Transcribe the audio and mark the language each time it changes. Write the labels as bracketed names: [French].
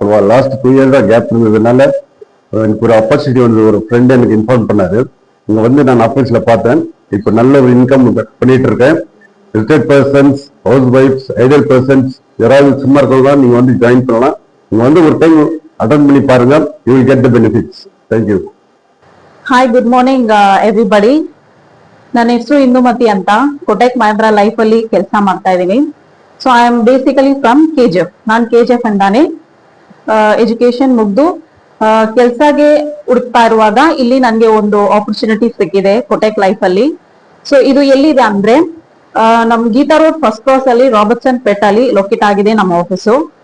[Tamil] Last 2 இயர்ஸாக gap இருந்ததுனால எனக்கு ஒரு ஆப்பர்ச்சுனிட்டி வந்து ஒரு ஃப்ரெண்ட் எனக்கு இன்ஃபார்ம் பண்ணாரு. இங்கே வந்து நான் ஆஃபீஸில் பார்த்தேன். இப்போ நல்ல ஒரு இன்கம் பண்ணிட்டு இருக்கேன். Retired persons, house wife's, ideal persons யாராவது சும்மா இருக்கிறதா நீங்க வந்து ஜாயின் பண்ணலாம். நீங்க வந்து ஒரு டைம் அட்டெண்ட் பண்ணி பாருங்க. [English] You will get the benefits. Thank you. Hi, good morning everybody. [Kannada] ನನ್ನ ಹೆಸರು ಇಂದುಮತಿ ಅಂತ. ಕೊಟೆಕ್ ಮಹೇಂದ್ರ ಲೈಫ್ ಅಲ್ಲಿ ಕೆಲಸ ಮಾಡ್ತಾ ಇದ್ದೀನಿ. [English] So I am basically from KGF. [Kannada] ನಾನು KGF ಅಂತಾನೆ ಎಜುಕೇಶನ್ ಮುಗ್ದು ಕೆಲಸಗೆ ಹುಡುಕ್ತಾ ಇರುವಾಗ ಇಲ್ಲಿ ನನಗೆ ಒಂದು ಆಪರ್ಚುನಿಟಿ ಸಿಕ್ಕಿದೆ ಕೊಟೆಕ್ ಲೈಫ್ ಅಲ್ಲಿ. ಸೊ ಇದು ಎಲ್ಲಿದೆ ಅಂದ್ರೆ ನಮ್ ಗೀತಾ ರೋಡ್ ಫಸ್ಟ್ ಕ್ರಾಸ್ ಅಲ್ಲಿ ರಾಬರ್ಟ್ಸನ್ ಪೇಟ್ ಅಲ್ಲಿ ಲೊಕೇಟ್ ಆಗಿದೆ ನಮ್ಮ ಆಫೀಸು.